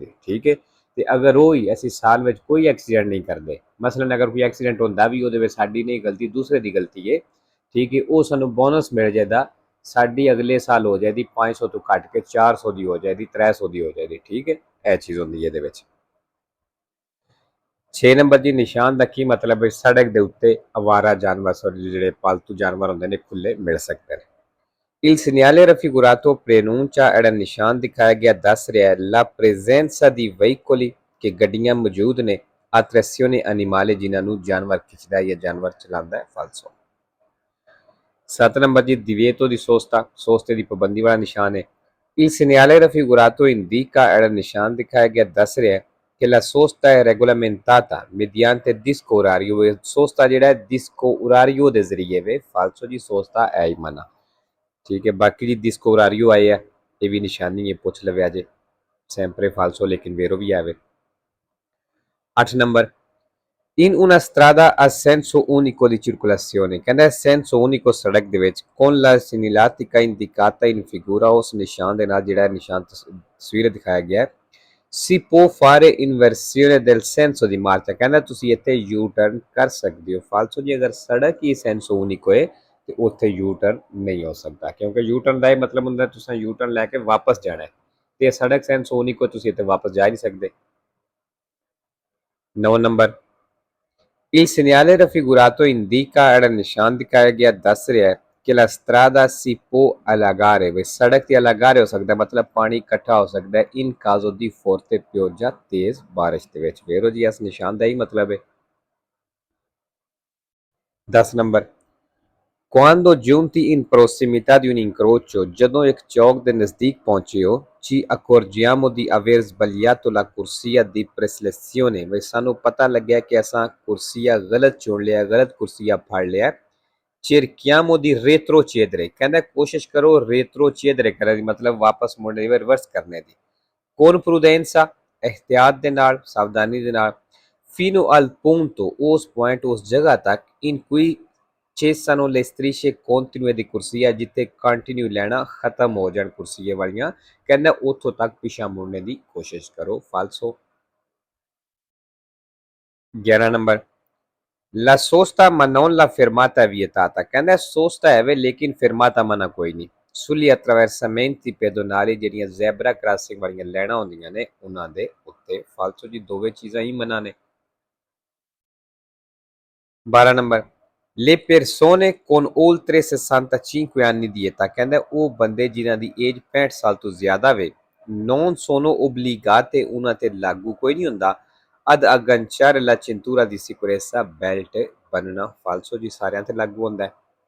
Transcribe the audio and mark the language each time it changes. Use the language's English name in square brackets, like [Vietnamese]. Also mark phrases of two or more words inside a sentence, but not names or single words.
[Punjabi] ਠੀਕ ਹੈ, ਤੇ ਅਗਰ ਉਹ ਹੀ ਅਸੀਂ ਸਾਲ ਵਿੱਚ ਕੋਈ ਐਕਸੀਡੈਂਟ ਨਹੀਂ ਕਰਦੇ, ਮਸਲਨ ਅਗਰ ਕੋਈ ਐਕਸੀਡੈਂਟ ਹੁੰਦਾ ਵੀ ਉਹਦੇ ਵਿੱਚ ਸਾਡੀ ਨਹੀਂ ਗਲਤੀ ਦੂਸਰੇ ਦੀ ਗਲਤੀ ਹੈ, ਠੀਕ ਹੈ, ਉਹ ਸਾਨੂੰ ਬੋਨਸ ਮਿਲ ਜਾਏਗਾ ਸਾਡੀ ਅਗਲੇ ਸਾਲ ਹੋ ਜਾਏਗੀ 500 ਤੋਂ ਘੱਟ ਕੇ 400 ਦੀ ਹੋ ਜਾਏਗੀ, 300 ਦੀ ਹੋ ਜਾਏਗੀ। ਠੀਕ ਹੈ, ਇਹ ਚੀਜ਼ ਹੁੰਦੀ ਹੈ ਇਹਦੇ ਵਿੱਚ। 6 ਨੰਬਰ ਜੀ, ਨਿਸ਼ਾਨ ਦਾ ਕੀ ਮਤਲਬ ਹੈ? ਸੜਕ ਦੇ ਉੱਤੇ ਅਵਾਰਾ ਜਾਨਵਰ, ਜਿਹੜੇ ਪਾਲਤੂ ਜਾਨਵਰ ਹੁੰਦੇ ਨੇ, ਖੁੱਲੇ ਮਿਲ ਸਕਦੇ ਨੇ। [Italian] Il segnale raffigurato preannuncia era [Punjabi] ਨਿਸ਼ਾਨ ਦਿਖਾਇਆ ਗਿਆ ਦੱਸ ਰਿਹਾ ਹੈ [Italian] la presenza di veicoli [Punjabi] ਕਿ ਗੱਡੀਆਂ ਮੌਜੂਦ ਨੇ, [Italian] attrazione animale [Punjabi] ਜਿਨ੍ਹਾਂ ਨੂੰ ਜਾਨਵਰ ਖਿੱਚਦਾ ਹੈ ਜਾਂ ਜਾਨਵਰ ਚਲਾਉਂਦਾ ਹੈ, ਫਾਲਸੋ। 7 ਨੰਬਰ ਜੀ, [Italian] divieto di sosta, [Punjabi] ਸੋਸਤੇ ਦੀ ਪਾਬੰਦੀ ਵਾਲਾ ਨਿਸ਼ਾਨ ਹੈ। [Italian] Il segnale raffigurato indica era [Punjabi] ਨਿਸ਼ਾਨ ਦਿਖਾਇਆ ਗਿਆ ਦੱਸ ਰਿਹਾ ਹੈ [Italian] che la sosta è regolamentata mediante disco orario, [Punjabi] sosta ਜਿਹੜਾ ਹੈ [Italian] disco orario [Punjabi] ਦੇ ਜ਼ਰੀਏ ਵੇ, ਫਾਲਸੋ ਜੀ, sosta ਹੈ ਹੀ ਮਨਾ। ਠੀਕ ਹੈ, ਬਾਕੀ ਜੀ [Italian] disco orario [Punjabi] ਆਏ ਹੈ, ਇਹ ਭੀ ਨਿਸ਼ਾਨੀ ਹੈ, ਪੁੱਛ ਲਵੇ ਅਜੇ [Italian] sempre falso [Punjabi] ਲੇਕਿਨ ਵੇਰੋ ਭੀ ਆਵੇ। 8 नंबर, [Italian] in una strada a senso unico di circolazione, ਕਹਿੰਦਾ senso unico [Punjabi] ਸੜਕ ਦੇ ਵਿੱਚ [Italian] con la segnaletica indicata in figura, [Punjabi] ਉਸ ਨਿਸ਼ਾਨ ਦੇ ਨਾਲ ਜਿਹੜਾ ਨਿਸ਼ਾਨ ਤਸਵੀਰ ਦਿਖਾਇਆ ਗਿਆ ਹੈ, [Italian] si può fare inversione del senso di marcia, [Punjabi] ਕਹਿੰਦਾ ਤੁਸੀਂ ਇੱਥੇ [English] U turn [Punjabi] ਕਰ ਸਕਦੇ ਹੋ, ਫਾਲਸੋ ਜੀ। ਅਗਰ ਸੜਕ ਹੀ [Italian] senso unico [Punjabi] ਹੈ ਤੇ ਉੱਥੇ [English] U turn [Punjabi] ਨਹੀਂ ਹੋ ਸਕਦਾ, ਕਿਉਂਕਿ [English] U turn [Punjabi] ਦਾ ਇਹ ਮਤਲਬ ਹੁੰਦਾ ਤੁਸੀਂ [English] U turn [Punjabi] ਲੈ ਕੇ ਵਾਪਸ ਜਾਣਾ ਹੈ, ਤੇ ਸੜਕ [Italian] senso unico [Punjabi] ਤੁਸੀਂ ਇੱਥੇ ਵਾਪਸ ਜਾ ਨਹੀਂ ਸਕਦੇ। 9 ਨੰਬਰ, [Italian] il segnale raffigurato indica era [Punjabi] ਨਿਸ਼ਾਨ ਦਿਖਾਇਆ ਗਿਆ ਦੱਸ ਰਿਹਾ ਹੈ ਕਿ [Italian] la strada si può allagare, [Punjabi] ਵੇ ਸੜਕ ਤੇ allagare ਹੋ ਸਕਦਾ, ਮਤਲਬ ਪਾਣੀ ਇਕੱਠਾ ਹੋ ਸਕਦਾ ਹੈ [Italian] in caso di forte pioggia, [Punjabi] ਤੇਜ਼ ਬਾਰਿਸ਼ ਦੇ ਵਿੱਚ। ਵੇਰੋ ਜੀ, ਇਸ ਨਿਸ਼ਾਨ ਦਾ ਹੀ ਮਤਲਬ ਹੈ। 10 ਨੰਬਰ, [Italian] quando giunti in prossimità di un incrocio, [Punjabi] ਜਦੋਂ ਇੱਕ ਚੌਕ ਦੇ ਨਜ਼ਦੀਕ ਪਹੁੰਚੇ ਹੋ, [Italian] ci accorgiamo di aver sbagliato la corsia di preselezione, [Punjabi] ਵੇ ਸਾਨੂੰ ਪਤਾ ਲੱਗਿਆ ਕਿ ਅਸਾਂ ਕੁਰਸੀਆ ਗਲਤ ਚੁਣ ਲਿਆ, ਗਲਤ ਕੁਰਸੀਆ ਫੜ ਲਿਆ। [Italian] cerchiamo di retrocedere, [Punjabi] ਕਹਿੰਦਾ ਕੋਸ਼ਿਸ਼ ਕਰੋ retrocedere ਕਰਨ ਦੀ, ਮਤਲਬ ਵਾਪਸ ਮੁੜਨੇ ਦੀ, ਰਿਵਰਸ ਕਰਨੇ ਦੀ। [Italian] con prudenza, [Punjabi] ehtiyat ਦੇ ਨਾਲ, ਸਾਵਧਾਨੀ ਦੇ ਨਾਲ। [Italian] fino al punto, [Punjabi] ਉਸ ਪੁਆਇੰਟ, ਉਸ ਜਗ੍ਹਾ ਤੱਕ [Italian] in cui cessano le strisce continue di corsia, [Punjabi] ਜਿੱਥੇ ਕੰਟੀਨਿਊ ਲੈਣਾ ਖਤਮ ਹੋ ਜਾਣ ਕੁਰਸੀਏ ਵਾਲੀਆਂ, ਕਹਿੰਦਾ ਉੱਥੋਂ ਤੱਕ ਪਿਛਾ ਮੁੜਨੇ ਦੀ ਕੋਸ਼ਿਸ਼ ਕਰੋ, ਫਾਲਸੋ। 11 ਨੰਬਰ, [Italian] la sosta ma non la fermata è vietata, [Punjabi] ਕਹਿੰਦਾ sosta ਹੈ ਵੇ ਲੇਕਿਨ fermata ਮਨਾ ਕੋਈ ਨਹੀਂ। [Italian] sugli attraversamenti pedonali, [Punjabi] ਜਿਹੜੀਆਂ [English] zebra crossing [Punjabi] ਵਾਲੀਆਂ ਲੈਣਾ ਹੁੰਦੀਆਂ ਨੇ ਉਹਨਾਂ ਦੇ ਉੱਤੇ, ਫਾਲਸੋ ਜੀ, ਦੋਵੇਂ ਚੀਜ਼ਾਂ ਹੀ ਮਨਾ ਨੇ। 12 ਨੰਬਰ, [Italian] le persone con oltre 65 anni di età, [Punjabi] ਕਹਿੰਦਾ ਉਹ ਬੰਦੇ ਜਿਨ੍ਹਾਂ ਦੀ ਏਜ 65 ਸਾਲ ਤੋਂ ਜ਼ਿਆਦਾ ਵੇ, [Italian] non sono obbligate, [Punjabi] ਉਹਨਾਂ ਤੇ ਲਾਗੂ ਕੋਈ ਨਹੀਂ ਹੁੰਦਾ [Italian] ad agganciare la cintura di sicurezza, [Punjabi] belt ਬੰਨਣਾ, ਫਾਲਸੋ ਜੀ, ਸਾਰਿਆਂ ਤੇ ਲਾਗੂ ਹੁੰਦਾ ਹੈ।